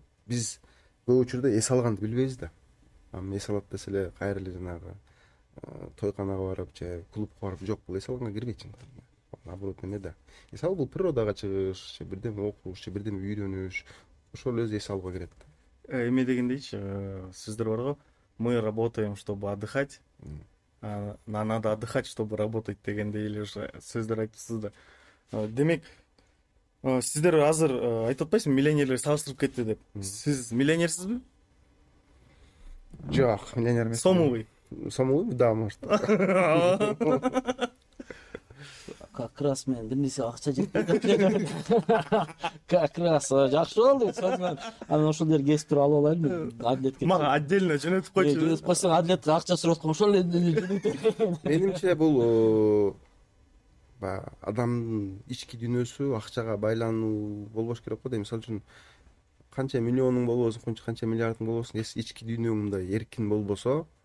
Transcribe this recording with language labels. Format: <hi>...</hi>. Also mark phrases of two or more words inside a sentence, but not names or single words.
<ky>Биз көп учурда эс алганды билбейбиз да. Эс алат десе эле кайра эле жанагы тойканага барып же клубка барып, жок, бул эс алганга кирбейт чындыгында. Наоборот эме да. Эс алуу бул природага чыгыш, же бирдеме окуш, же бирдеме үйрөнүш. Ошол өзү эс алууга кирет да. эме дегендейчи, сөздөр бар го.</ky> <ru>Мы работаем, чтобы отдыхать. Надо отдыхать, чтобы работать</ru> <ky>дегендей эле сөздөр айтыпсыз да. Демек, сиздер азыр айтып атпайсызбы, миллионерлер салыштырып кетти деп. Сиз миллионерсизби? Жок, миллионер эмес.</ky> <ru>Сомовый. Сомовый, да, может. Как раз</ru> <ky>мен бир нерсе акча жетпей</ky> <ru>как раз</ru> <ky>жакшы болду. Анан ошол жерге кесип туруп алып алайын. Адлетке. Мага отдельно жөнөтүп койчу. Жөнөтүп койсоң, адлет акча сурап аткан, ошол эле. Менимче бул адамдын ички дүйнөсү акчага байлануу болбош керек го дейм. Мисалы үчүн канча миллионуң болбосун, канча миллиардың болбосун, ички дүйнөң мындай эркин болбосо,</ky>